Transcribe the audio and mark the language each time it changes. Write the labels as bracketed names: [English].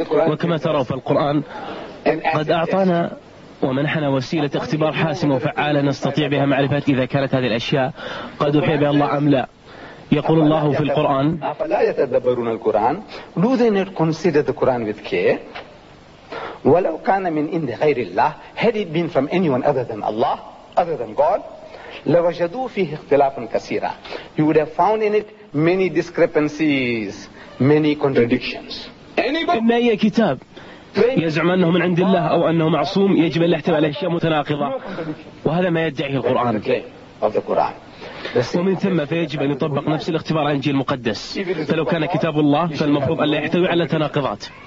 [Arabic] وكما ترى فالقرآن قد أعطانا ومنحنا وسيلة اختبار حاسمة وفعالة نستطيع بها معرفة إذا كانت هذه الأشياء قد أوحي بها الله أم لا. يقول الله في القرآن: أفلا يتدبرون القرآن؟ [English] Do they not consider the Quran with care? [Arabic] ولو كان من عند غير الله, [English] had it been from anyone other than Allah, other than God, [Arabic] لَوَجَدُوا فِيهِ اخْتِلَافٌ كَثِيرًا. [English] You would have found in it many discrepancies, many contradictions. [Arabic] ما هي كتاب يزعم أنه من عند الله أو أنه معصوم يجب أن يحتوي على أشياء متناقضة؟ وهذا ما يدعيه القرآن. ومن ثم فيجب أن يطبق نفس الاختبار عن الإنجيل المقدس. فلو كان كتاب الله فالمفروض أن لا يحتوي على تناقضات.